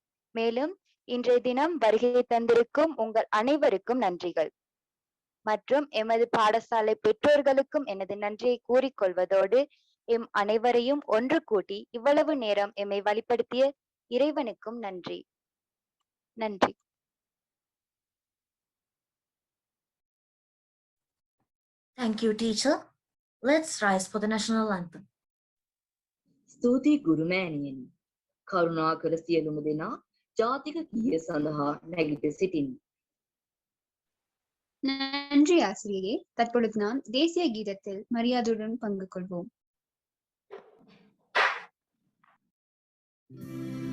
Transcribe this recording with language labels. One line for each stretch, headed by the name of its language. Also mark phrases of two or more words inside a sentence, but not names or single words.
Tamil: மேலும் இன்றைய தினம் வருகை தந்திருக்கும் உங்கள் அனைவருக்கும் நன்றிகள் மற்றும் எமது பாடசாலை பெற்றோர்களுக்கும் எனது நன்றியை கூறிக்கொள்வதோடு எம் அனைவரையும் ஒன்று கூட்டி இவ்வளவு நேரம் எம்மை வழிப்படுத்திய இறைவனுக்கும் நன்றி. நன்றி.
English: Thank you, teacher. Let's rise for the national anthem.
Sinhala: ස්තුති ගුරු මෑණියනි. කරුණාකර සියලුම දෙනා ජාතික ගීය සඳහා නැගිට සිටින්න.
Tamil: நன்றி ஆசிரியை. தற்பொழுது நான் தேசிய கீதத்தில் மரியாதையுடன் பங்கு கொள்வோம்.